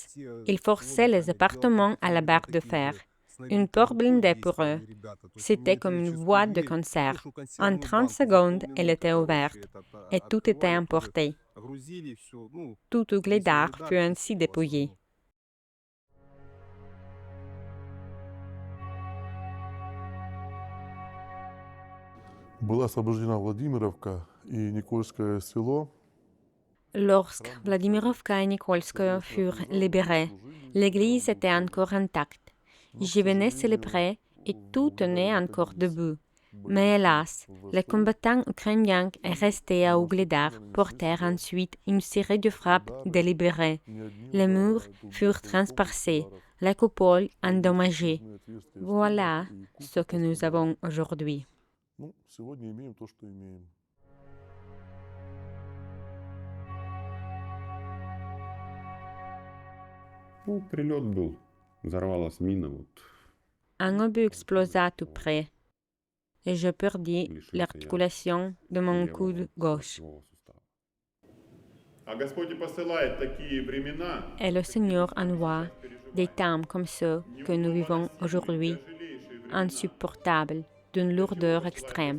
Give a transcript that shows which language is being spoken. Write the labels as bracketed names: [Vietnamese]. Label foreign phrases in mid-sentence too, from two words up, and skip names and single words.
[French] Il forçait les appartements à la barre de fer. Une porte blindée pour eux. C'était comme une boîte de conserve. En 30 secondes, elle était ouverte et tout était emporté. Tout Ouglidar fut ainsi dépouillé. [Russian] Была освобождена Владимировка и Никольское село. [French] Lorsque Vladimirovka et Nikolskoye furent libérés, l'église était encore intacte. J'y venais célébrer et tout tenait encore debout. Mais hélas, les combattants ukrainiens restés à Ouglidar portèrent ensuite une série de frappes délibérées. Les murs furent transpercés, la coupole endommagée. Voilà ce que nous avons aujourd'hui. [Russian] Прилет был. Взорвалась мина. [French] Un obus explosa tout près. et je perdis l'articulation de mon coude gauche. Et le Seigneur envoie des temps comme ceux que nous vivons aujourd'hui, insupportables, d'une lourdeur extrême.